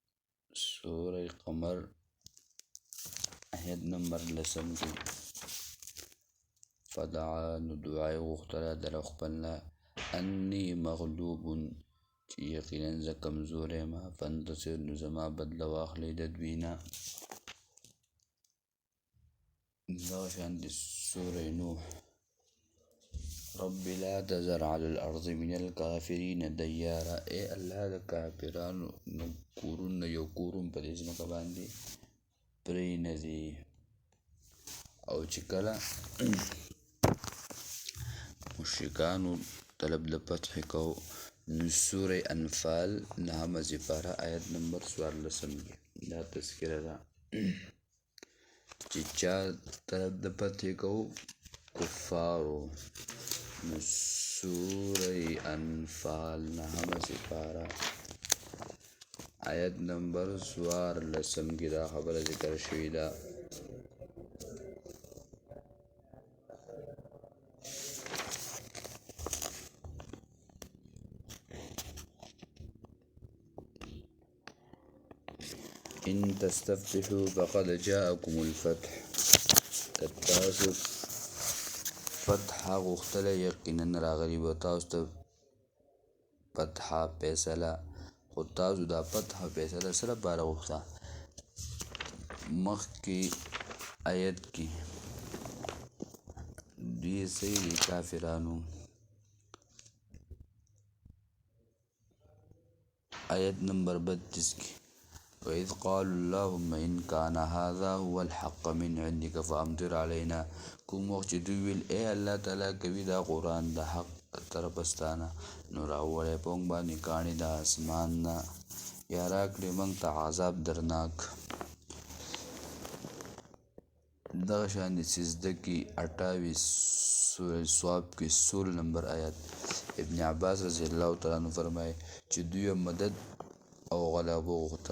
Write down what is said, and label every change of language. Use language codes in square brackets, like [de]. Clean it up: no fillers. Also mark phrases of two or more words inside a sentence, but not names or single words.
[ps] سوره قمر آیت نمبر 10 کې فدعا نو دعای غوښتله د رب خپلنا [ar] انی مغلوب [ps] چې یقینا زه کمزوری یم فانتصر نو زما بدله واخلئ د دوی نه. دغه شانتې سوره نوح [ar] رب لا تذر على الارض من الكافرین دیارا، [ps] ای الله د کافرانو نو کورونه یو کورون په دې ځمکه باندې پرېنږدي. او چې کله مشرکانو طلب د فتح کو نو سوره انفال نهمه سپاره آیت نمبر 14 کې دا تذکره ده چې چا طلب د فتح کو کفارو. نو سوره انفال نهمه سپاره آیت نمبر 14 کې دا خبره ذکر شوې ده. [ar] ان تستفتحوا فقد جاءكم الفتح، [ps] تاسو فتح غوښتله یقینا راغلی به تاسو ته فتح فیصله، خو تاسو دا فتح فیصله سره باره غوښته. مخکې آیت کې دوی سوي کافرانو آیت نمبر 32 کې [ar] وَإِذْ قَالُوا اللَّهُمَّ إِنْ كَانَ هَذَا هُوَ الْحَقَّ مِنْ عِنْدِكَ فَأَمْطِرْ عَلَيْنَا، [ps] کوم وخت چې دوی ویل ای الله تعالی کوي دا قرآن د حق طرفستانه نو راوولی په موږ باندې کاڼي د اسمان نه یا راکړې موږ ته عذاب درناک. دغه شانې سجده کې 28 سورة صاد کې 16 نمبر آیت ابن عباس [ar] رضی الله تعالی عنہ [ps] فرمایي چې دوی مدد او غلبه غوښته.